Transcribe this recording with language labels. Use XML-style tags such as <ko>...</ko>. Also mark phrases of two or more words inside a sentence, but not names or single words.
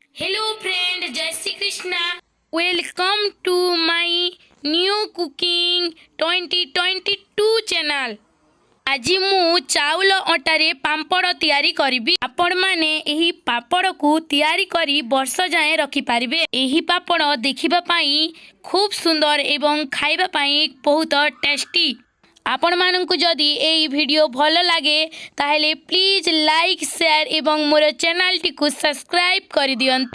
<en>Hello friend, Jai Shri Krishna. Welcome to my new cooking 2022 channel.</en> <or>ଆଜି ମୁଁ ଚାଉଳ ଅଟାରେ ପାମ୍ପଡ଼ ତିଆରି କରିବି। ଆପଣମାନେ ଏହି ପାମ୍ପଡ଼କୁ ତିଆରି କରି ବର୍ଷ ଯାଏଁ ରଖିପାରିବେ। ଏହି ପାମ୍ପଡ଼ ଦେଖିବା ପାଇଁ ଖୁବ୍ ସୁନ୍ଦର ଏବଂ ଖାଇବା ପାଇଁ ବହୁତ ଟେଷ୍ଟି। ଆପଣମାନଙ୍କୁ ଯଦି ଏହି ଭିଡ଼ିଓ ଭଲ ଲାଗେ ତାହେଲେ ପ୍ଲିଜ୍</or> <en>like share</en> <or>ଏବଂ ମୋର ଚ୍ୟାନେଲଟିକୁ ସବସ୍କ୍ରାଇବ୍ କରିଦିଅନ୍ତୁ।</or>